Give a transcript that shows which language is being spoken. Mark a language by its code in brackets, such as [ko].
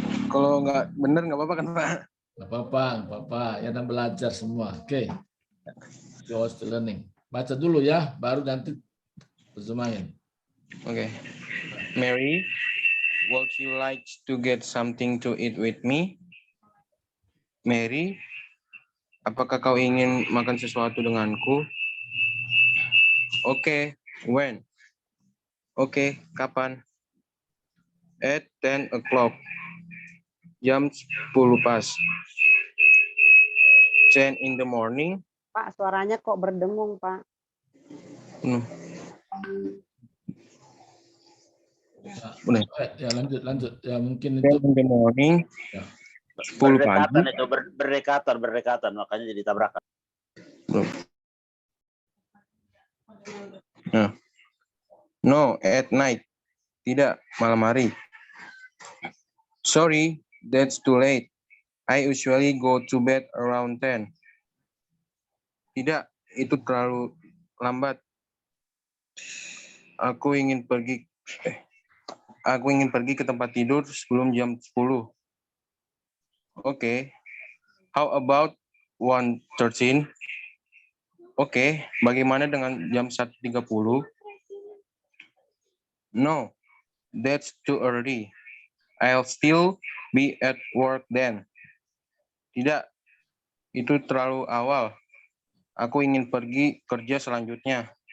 [id] Kalau nggak bener nggak apa-apa kan, Pak? Nggak apa-apa. Ya, dan belajar semua. Oke. [en] You're still learning. [id] Baca dulu ya, baru nanti terjemahin. Oke. [en] Mary, would you like to get something to eat with me? [id] Mary, apakah kau ingin makan sesuatu denganku? [en] Oke, when? [id] Oke, kapan? [en] At 10 o'clock. [id] Jam 10 pas. [en] 10 in the morning. [id] Pak, suaranya kok berdengung, Pak. Benar. Ya, lanjut. Ya, mungkin 10 itu. [en] in the morning. [id] Ya. 10 pagi. Itu berdekatan, makanya jadi tabrakan. Nah. [en] No, at night. [id] Tidak, malam hari. [en] Sorry, that's too late. I usually go to bed around 10. [id] Tidak, itu terlalu lambat. Aku ingin pergi ke tempat tidur sebelum jam 10. Oke. [en] How about 1:13? [id] Oke, bagaimana dengan jam 1:30? [en] No, that's too early. I'll still be at work then. [id] Tidak, itu terlalu awal. Aku ingin pergi kerja selanjutnya.